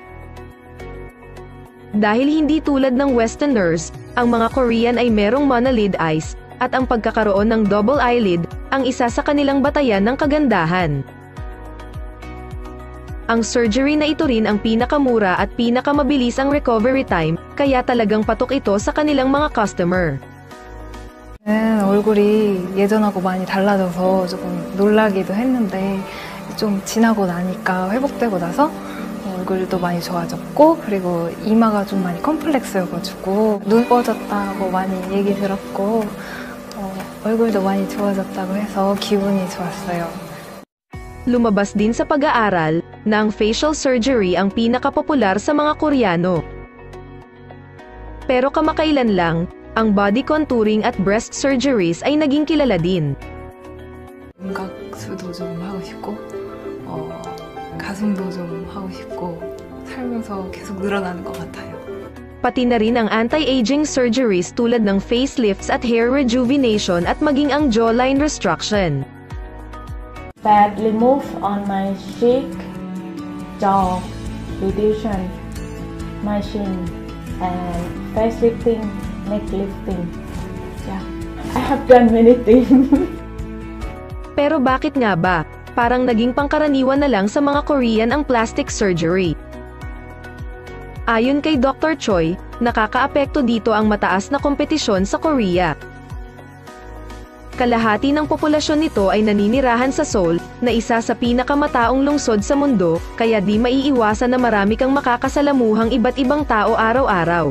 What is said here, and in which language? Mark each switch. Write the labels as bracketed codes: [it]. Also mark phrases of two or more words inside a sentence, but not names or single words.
[tl] Dahil hindi tulad ng Westerners, ang mga Korean ay merong [en] monolid eyes, [tl] at ang pagkakaroon ng [en] double eyelid, [tl] ang isa sa kanilang batayan ng kagandahan. Ang surgery na ito rin ang pinakamura at pinakamabilis ang [en] recovery time, [tl] kaya talagang patok ito sa kanilang mga customer. [ko] 얼굴이 예전하고 많이 달라져서 조금 놀라기도 했는데 좀 지나고 나니까 회복되고 나서 얼굴도 많이 좋아졌고 그리고 이마가 좀 많이 컴플렉스여가지고 눈 뻐졌다고 많이 얘기 들었고 얼굴도 많이 좋아졌다고 해서 기분이 좋았어요. [tl] Lumabas din sa pag-aaral na ang facial surgery ang pinakapopular sa mga Koreano. Pero kamakailan lang, ang [en] body contouring [tl] at [en] breast surgeries [tl] ay naging kilala din. [ko] 윤곽수도 좀 하고 싶고 가슴도 좀 하고 싶고 살면서 계속 늘어나는 것 같아요. [tl] Pati na rin ang [en] anti-aging surgeries [tl] tulad ng facelifts at [en] hair rejuvenation [tl] at maging ang [en] jawline restruction. Fat remove on my cheek, jaw reduction, my chin, and face lifting, neck lifting. Yeah, I have done many things. [tl] Pero bakit nga ba? Parang naging pangkaraniwan na lang sa mga Korean ang [en] plastic surgery. [tl] Ayon kay Dr. Choi, nakakaapekto dito ang mataas na kompetisyon sa Korea. Kalahati ng populasyon nito ay naninirahan sa Seoul, na isa sa pinakamataong lungsod sa mundo, kaya di maiiwasan na marami kang makakasalamuhang iba't ibang tao araw-araw.